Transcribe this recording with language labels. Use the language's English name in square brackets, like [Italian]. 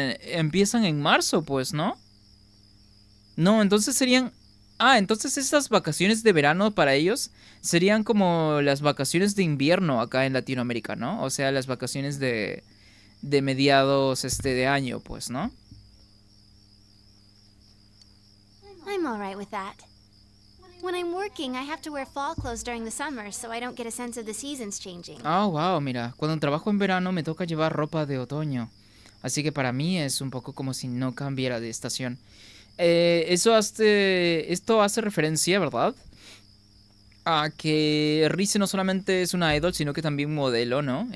[Spanish] empiezan en marzo, pues, ¿no? No, entonces serían Ah, entonces estas vacaciones de verano para ellos serían como las vacaciones de invierno acá en Latinoamérica, ¿no? O sea, las vacaciones de mediados de año, pues, ¿no? [English] I'm alright with that. When I'm working, I have to wear fall clothes during the summer so I don't get a sense of the seasons changing. [Spanish] Ah, wow, mira, cuando trabajo en verano me toca llevar ropa de otoño. Así que para mí es un poco como si no cambiara de estación. Esto hace referencia, ¿verdad? A que Rise no solamente es una idol, sino que también modelo, ¿no?